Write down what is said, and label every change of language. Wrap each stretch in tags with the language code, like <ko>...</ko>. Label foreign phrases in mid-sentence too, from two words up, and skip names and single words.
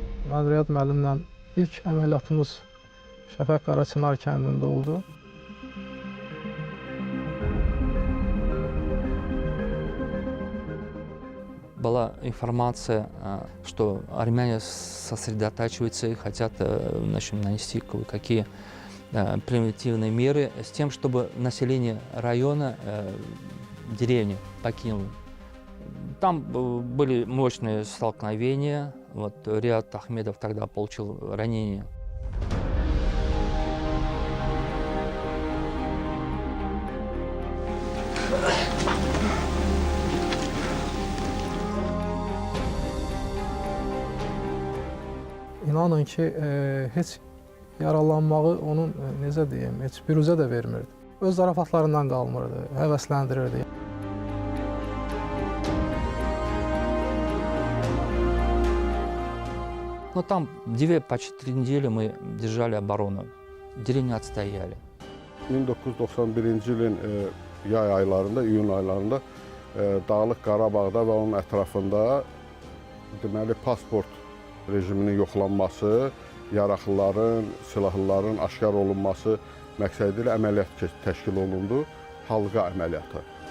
<az>Mən Riyad müəllimlə ilk əməliyyatımız Şəfəq Qaraçınar kəndində oldu.</az> <ru>Была информация, что армяне сосредотачиваются и хотят нанести кое-какие превентивные меры с тем, чтобы население района, деревни покинуло. Там были мощные столкновения. Вот Риат Ахмедов тогда получил ранение.</ru> <az>İnanın ki, heç yaralanmağı onun, necə deyim, heç büruzə də vermirdi. Öz zarafatlarından qalmırdı, həvəsləndirirdi.</az> <ru>Но там почти 3 недели мы держали оборону. Деревню отстояли.</ru> <az>1991-ci ilin yay aylarında, iyun aylarında Dağlıq Qarabağda və onun ətrafında deməli pasport rejiminin yoxlanması, yaraqlıların, silahlıların aşkar olunması məqsədi ilə əməliyyat təşkil olundu, halqa əməliyyatı.</az>